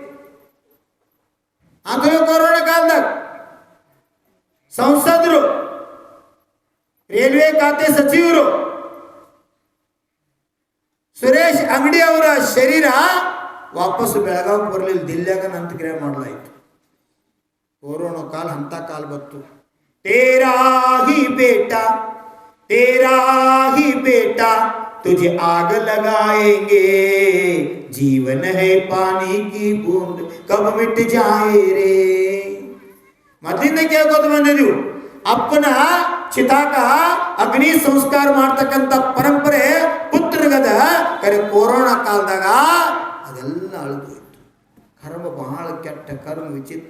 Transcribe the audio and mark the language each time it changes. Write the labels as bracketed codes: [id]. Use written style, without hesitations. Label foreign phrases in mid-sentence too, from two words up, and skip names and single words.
[kn] ಅದು ಕೊರೋನಾ ಕಾಲದಾಗ ಸಂಸದರು, ರೈಲ್ವೆ ಖಾತೆ ಸಚಿವರು ಸುರೇಶ್ ಅಂಗಡಿ ಅವರ ಶರೀರ ವಾಪಸ್ ಬೆಳಗಾವಿಗೆ ಬರಲಿಲ್ಲ, ದಿಲ್ಲ್ಯಾಗ ಅಂತ್ಯಕ್ರಿಯೆ ಮಾಡಲಾಯಿತು. ಕೊರೋನಾ ಕಾಲ ಅಂತ ಕಾಲ ಬಂತು. [hi] तेरा ही बेटा तुझे आग लगाएंगे, जीवन है पानी की बूंद कब मिट जाए रे. [kn] ಮೊದಲಿಂದ ಕೇಳ್ಕೊತ ಬಂದಿದ್ದೀವಿ, ಅಪ್ಪನ ಚಿತಾಕ ಅಗ್ನಿ ಸಂಸ್ಕಾರ ಮಾಡ್ತಕ್ಕಂಥ ಪರಂಪರೆ ಪುತ್ರಗದ. ಕರೆ ಕೊರೋನಾ ಕಾಲದಾಗ ಅದೆಲ್ಲ ಅಳಿದು ಇತ್ತು. ಕರ್ಮ ಬಹಳ ಕೆಟ್ಟ, ಕರ್ಮ ವಿಚಿತ್ರ.